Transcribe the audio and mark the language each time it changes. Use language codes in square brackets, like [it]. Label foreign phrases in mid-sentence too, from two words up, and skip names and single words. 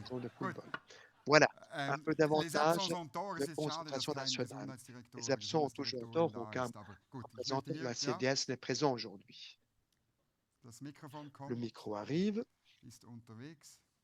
[fr] football. Voilà, un peu Les davantage Absents sont tort. de [de] Es ist schade, dass [fr] concentration [de] kein [fr] nationale. [de] Gesundheitsdirektor [fr] Les [de] oder [fr] absents ont toujours tort, [de] Gesundheitsdirektorin [fr] aucun [de] da ist. Aber gut, ich [fr] représentant [de] möchte [fr] de la [de] hier, ja, [fr] CDS n'est présent aujourd'hui. [de] das Mikrofon [fr] Le [de] kommt, [fr] micro arrive. [de] ist unterwegs.